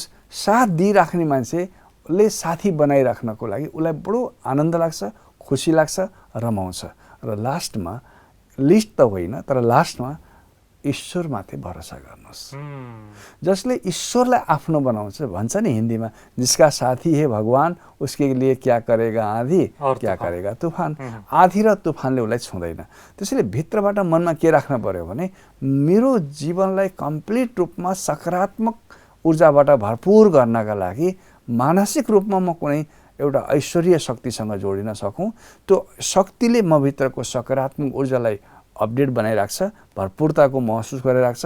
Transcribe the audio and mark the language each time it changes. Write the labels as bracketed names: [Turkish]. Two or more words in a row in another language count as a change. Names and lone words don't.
[Nepali] साथ दिइराख्ने मान्छेले साथी बनाइराख्नको लागि उसलाई बडो आनन्द लाग्छ, खुसी लाग्छ, रमाउँछ। र लास्टमा, लिस्ट त होइन तर लास्टमा ईश्वरमाथि भरोसा गर्नुहोस्। जसले ईश्वरलाई आफ्नो बनाउँछ, भन्छ नि हिन्दीमा, [Hindi] जिसका साथी है भगवान उसके लिए क्या करेगा आँधी क्या करेगा तूफान। [Nepali] आँधी र तुफानले उसलाई छुँदैन। त्यसैले भित्रबाट मनमा के राख्न पर्यो भने मेरो जीवनलाई कम्प्लिट रूपमा सकारात्मक ऊर्जाबाट भरपुर गर्नका लागि मानसिक रूपमा म कुनै एउटा ऐश्वर्य शक्तिसँग जोडिन सकौँ। त्यो शक्तिले म भित्रको सकारात्मक ऊर्जालाई अपडेट बनाइराख्छ, भरपुरताको महसुस गरिराख्छ।